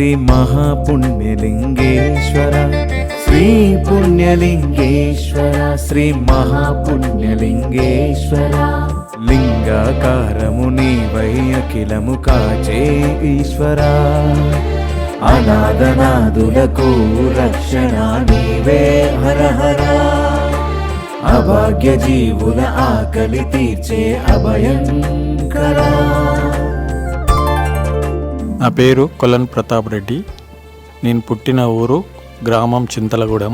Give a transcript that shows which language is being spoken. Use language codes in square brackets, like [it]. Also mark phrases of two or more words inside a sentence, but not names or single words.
[te] మహాపుణ్యలింగేశ్వర శ్రీ పుణ్యలింగేశ్వర శ్రీ మహాపుణ్యలింగేశ్వర లింగాకారము నీవై అఖిలము కాచే ఈశ్వరా अनादनादुలకు రక్షణ నీవే హర హర అభాగ్య జీవుల ఆకలి తీర్చే అభయంకరా। నా పేరు కొలన్ ప్రతాప్ రెడ్డి. నేను పుట్టిన ఊరు గ్రామం చింతలగూడెం.